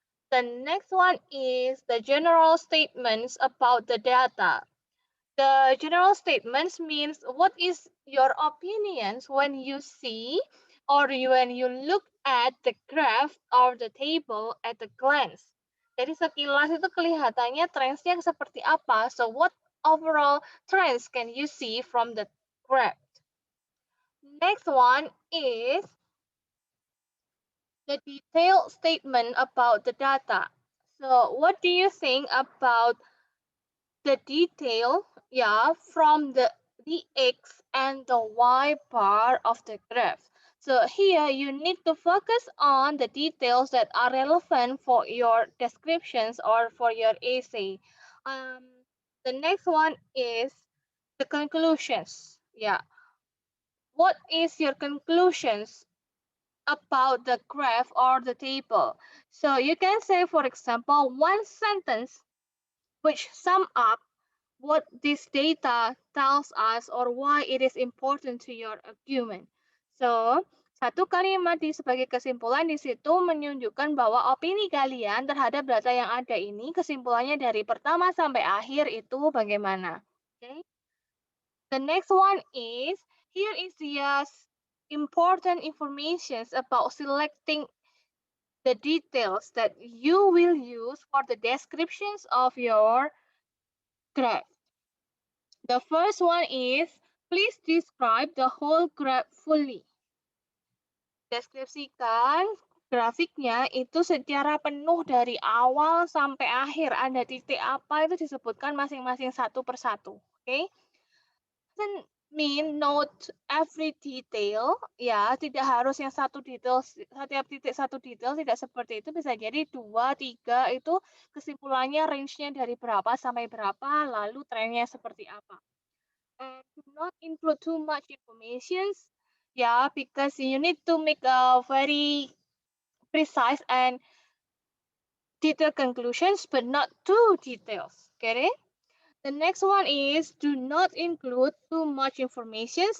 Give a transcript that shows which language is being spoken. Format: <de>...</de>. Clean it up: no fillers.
<en>The next one is the general statements about the data. The general statements means what is your opinions when you see or when you look at the graph or the table at a glance.</en> <id>Jadi sekilas itu kelihatannya trendsnya seperti apa.</id> <en>So what overall trends can you see from the graph? Next one is the detailed statement about the data. So what do you think about the detail, yeah, from the x and the y bar of the graph? So here you need to focus on the details that are relevant for your descriptions or for your essay. Um, the next one is the conclusions. Yeah, what is your conclusions about the graph or the table? So you can say, for example, one sentence which sum up what this data tells us or why it is important to your argument.</en> <id>So, satu kalimat sebagai kesimpulan di situ menunjukkan bahwa opini kalian terhadap data yang ada ini, kesimpulannya dari pertama sampai akhir itu bagaimana.</id> <en>Okay? The next one is, here is the important information about selecting the details that you will use for the descriptions of your graph. The first one is, please describe the whole graph fully.</en> <id>Deskripsikan grafiknya itu secara penuh dari awal sampai akhir. Ada titik apa itu disebutkan masing-masing satu persatu. Oke?</id> <en>Okay? Doesn't mean note every detail,</en> <id>ya, tidak harus yang satu detail, setiap titik satu detail, tidak seperti itu. Bisa jadi 2, 3 itu kesimpulannya range-nya dari berapa sampai berapa, lalu trennya seperti apa.</id> <en>And do not include too much information, yeah, because you need to make a very precise and detailed conclusions, but not too details. Get it? The next one is, do not include too much information.</en>